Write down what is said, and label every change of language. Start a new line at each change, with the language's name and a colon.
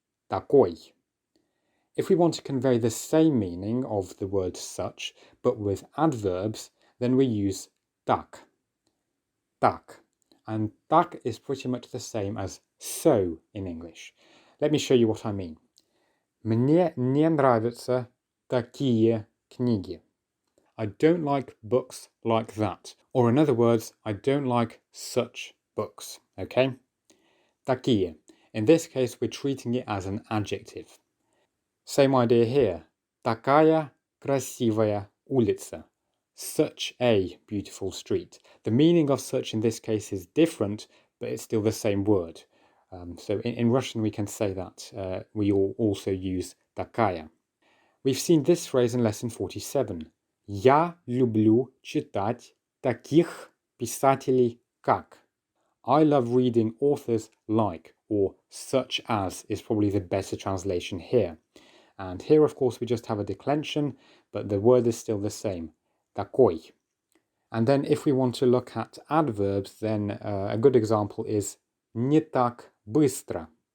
Russian: Такой.
English: If we want to convey the same meaning of the word such, but with adverbs, then we use так.
Russian: Так.
English: And так is pretty much the same as so in English. Let me show you what I mean.
Russian: Мне не нравятся такие книги.
English: I don't like books like that. Or in other words, I don't like such books. Okay? Такие. In this case, we're treating it as an adjective. Same idea here.
Russian: Такая красивая улица.
English: Such a beautiful street. The meaning of such in this case is different, but it's still the same word. So in Russian we can say that. We also use такая. We've seen this phrase in lesson 47.
Russian: Я люблю читать таких писателей как.
English: I love reading authors like, or such as is probably the better translation here. And here, of course, we just have a declension, but the word is still the same.
Russian: Такой.
English: And then if we want to look at adverbs, then a good example is
Russian: не так быстро.